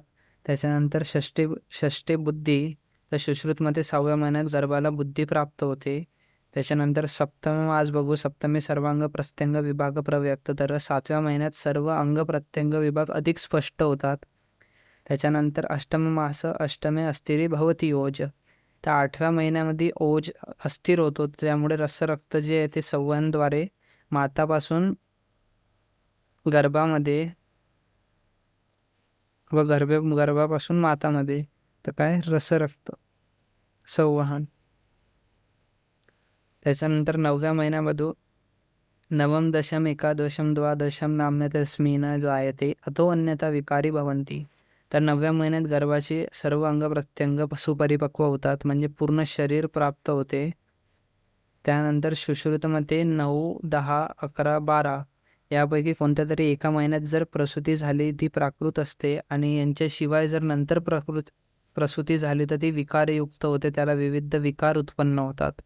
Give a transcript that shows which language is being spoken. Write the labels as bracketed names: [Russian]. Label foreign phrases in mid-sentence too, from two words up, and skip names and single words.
[Marathi] त्याच्यानंतर षष्ठी बुद्धी तर सुश्रुतमध्ये 6व्या महिन्यात गर्भाला बुद्धी प्राप्त होते. त्याच्यानंतर सप्तम मास बघू [Sanskrit] सप्तमी सर्वांग प्रत्यंग विभाग प्रव्यक्त. [Marathi] तर 7व्या महिन्यात सर्व अंग प्रत्यंग विभाग अधिक स्पष्ट होतात. त्याच्यानंतर अष्टम मास [Sanskrit] अष्टमे अस्थिरी भवती ओज. [Marathi] तर 8व्या महिन्यामध्ये ओज अस्थिर होतो, त्यामुळे रसरक्त जे आहे ते संवहनद्वारे मातापासून गर्भामध्ये व गर्भापासून मातामध्ये तर काय रसरक्त संवहन. त्याच्यानंतर 9व्या महिन्यामध्ये [Sanskrit] नवम दशम एकादशम द्वादशम नाम्य तस्मिन जायते अथो अन्यथा विकारी भवंती. [Marathi] तर 9व्या महिन्यात गर्भाचे सर्व अंग प्रत्यंग सुपरिपक्व होतात, म्हणजे पूर्ण शरीर प्राप्त होते. त्यानंतर सुश्रुतमध्ये 9, 10, 11, 12 यापैकी कोणत्या तरी एका महिन्यात जर प्रसूती झाली ती प्राकृत असते आणि यांच्याशिवाय जर नंतर प्रसूती झाली तर ती विकारयुक्त होते, त्याला विविध विकार उत्पन्न होतात.